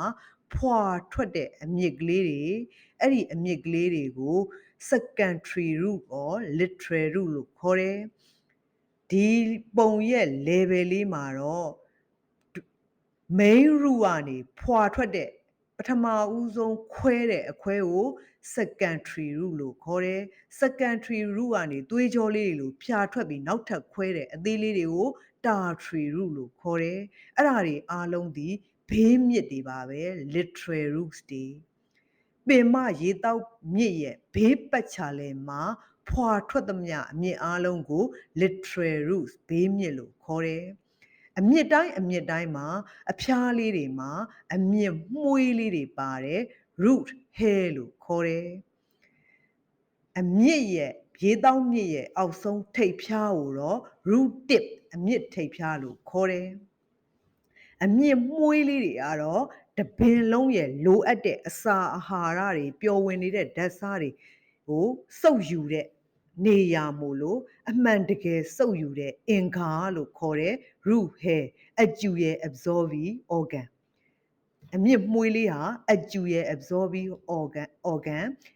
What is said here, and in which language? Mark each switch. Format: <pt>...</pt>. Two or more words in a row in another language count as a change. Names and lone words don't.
<my>ဖွာထွက်တဲ့အမြစ်ကလေးတွေအဲ့ဒီအမြစ်ကလေးတွေကို</my> <en>secondary root or lateral root</en> <my>လို့ခေါ်တယ်ဒီပုံရဲ့ level လေးမှာတော့</my> <en>main root</en> <my>ကနေဖွာထွက်တဲ့ပထမဦးဆုံးခွဲတဲ့အခွဲကို</my> <en>secondary root</en> <my>လို့ခေါ်တယ်</my> <en>secondary root</en> <my>ကနေသွေးကြောလေးတွေ လိုဖြာထွက်ပြီးနောက်ထပ်ခွဲတဲ့အသေးလေးတွေကို</my> <en>tertiary root</en> <my>လို့ခေါ်တယ်အဲ့ဒါတွေအားလုံးဒီဘေးမြစ်တွေပါပဲ</my> <en>lateral roots</en> <my>တွေပင်မရေတောက်မြစ်ရဲ့ဘေးပတ် ချာလဲမှာဖွာထွက်သမျှအမြစ်အားလုံးကို</my> <en>lateral roots</en> <my>ဘေးမြစ်လို့ခေါ်တယ်အမြစ်တိုင်းမှာအဖျားလေးတွေမှာအမြ စ်မှုေးလေးတွေပါတယ်</my> <en>root hair</en> <my>လို့ခေါ်တယ်အမြစ်ရဲ့ရေတောက်မြစ်ရဲ့အောက်ဆုံးထိ ပ်ဖျားကိုတော့</my> <en>root tip</en> <my>အမြစ်ထိပ်ဖျားလို့ခေါ်တယ်အမြင့်မှုေးလေးတွေကတော့တပင်လုံးရဲ့လိုအပ်တဲ့အစာအာဟာရတွေပျော်ဝင်နေတဲ့ဓာတ်စားတွေကိုစုပ်ယူတဲ့နေရမို့လို့အမှန်တကယ်စုပ်ယူတဲ့အင်္ဂါလို့ခေါ်တဲ့</my> <en>root hair</en> <my>အကျူရဲ့</my> <en>absorbing organ</en> <my>အမြင့်မှုေးလေးဟာအကျူရဲ့</my> <en>absorbing organ</en>